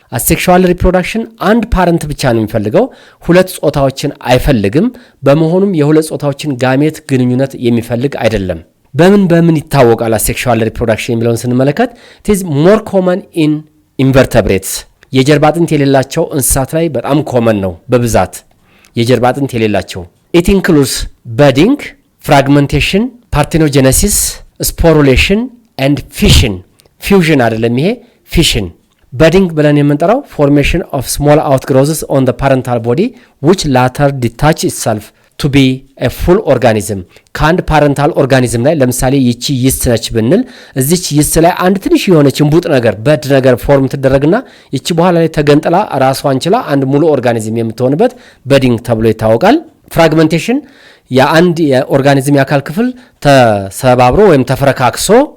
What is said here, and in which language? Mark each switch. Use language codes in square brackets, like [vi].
[am] asexual reproduction አንድ ፓረንት ብቻ ነው የሚፈልገው፣ ሁለት ጾታዎችን አይፈልግም። በመሆኑም የሁለት ጾታዎችን ጋሜት ግንኙነት የሚፈልግ አይደለም። በምን ይታወቃል asexual reproduction የሚለውን ስንመለከት [en] it is more common in invertebrates [am] የጀርባ አጥንት የሌላቸው እንስሳት ላይ በጣም ኮመን ነው በብዛት የጀርባ አጥንት የሌላቸው። [en] it includes budding, fragmentation, parthenogenesis, sporulation and fission. [am] fusion አይደለም ይሄ fission. [en] budding [am] ብለን የምንጠራው [en] formation of small outgrowths on the parental body which later detach itself to be a full organism. [am] ከአንድ ፓረንታል ኦርጋኒዝም ላይ ለምሳሌ ይቺ ይስት ነች ብንል እዚች ይስት ላይ አንድ ትንሽ የሆነች እንቡጥ ነገር በድ ነገር ፎርም ትደረግና ይቺ በኋላ ላይ ተገንጥላ ራሷን ችላ አንድ ሙሉ ኦርጋኒዝም የምትሆንበት በዲንግ ተብሎ ይታወቃል። ፍራግመንቴሽን የአንድ የኦርጋኒዝም የአካል ክፍል ተሰባብሮ ወይም ተፈረካክሶ